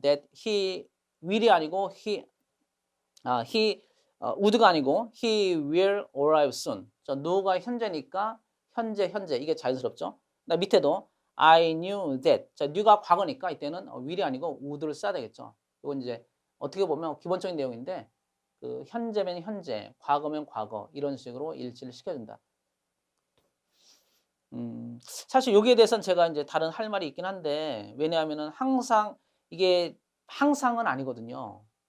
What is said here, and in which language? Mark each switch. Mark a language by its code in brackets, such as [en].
[en] That he will이 [ko] 아니고 [en] he would가 아니고 he will arrive soon. [ko] 자, know가 현재니까 현재 이게 자연스럽죠. 나 밑에도 [en] I knew that. [ko] 자, knew가 과거니까 이때는 will이 아니고 would를 써야 되겠죠. 이건 이제 어떻게 보면 기본적인 내용인데 그 현재면 현재, 과거면 과거 이런 식으로 일치를 시켜준다. 사실 여기에 대해서는 제가 이제 다른 할 말이 있긴 한데 왜냐하면은 이게 항상은 아니거든요.